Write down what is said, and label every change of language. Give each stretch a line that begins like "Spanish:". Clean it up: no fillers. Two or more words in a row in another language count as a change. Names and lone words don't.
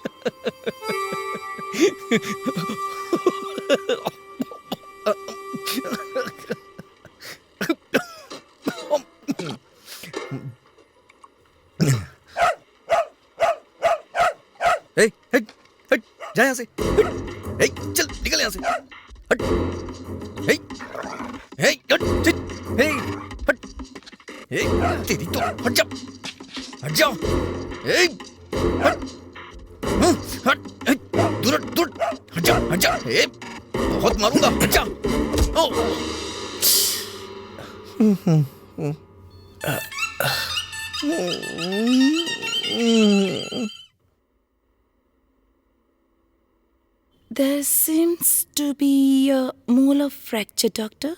Hindi: हे, हट, हट, जा यहाँ से। हे, चल निकल यहाँ से। हट, हे, हे, हट, चल, हे, हट, हे, तेरी तो हट जा, हट जा, हे, हट, हट, हट, दूर हट, दूर हट जा, हट जा, हे, बहुत मारूंगा, हट जा। ओ,
English: There seems to be a molar fracture, doctor.